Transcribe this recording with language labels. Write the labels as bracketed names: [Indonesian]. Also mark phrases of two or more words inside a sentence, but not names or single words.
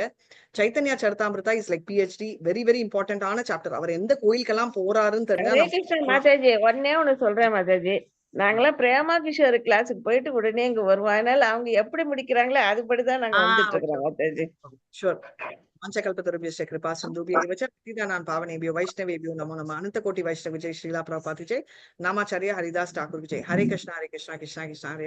[English] சைத்தன்யா சரிதாமிருதா is like PhD, very very importantஆன chapter. [Tamil] அவர் எந்த கோயிலுக்கெல்லாம் போறாருன்னு தெரிஞ்சா மாதாஜி ஒன்னே ஒண்ணு சொல்றேன் மாதாஜி. நாங்களாம் பிரேமா கிஷோர் கிளாஸுக்கு போயிட்டு உடனே இங்க வருவோம். அதனால அவங்க எப்படி முடிக்கிறாங்களோ அதுபடிதான் நாங்க வந்துட்டு இருக்கிறோம் மாதாஜி. ஷூர். [Sanskrit] पंचकल्पतरुभ्यश्च कृपा सिन्धुभ्यः एव च पतितानां पावनेभ्यो वैष्णवेभ्यो नमो नमः. अनंत कोटि वैष्णव जय श्रीला प्रभुपाद जय. नामाचार्य हरिदास ठाकुर जय. हरे कृष्णा कृष्णा कृष्णा हरे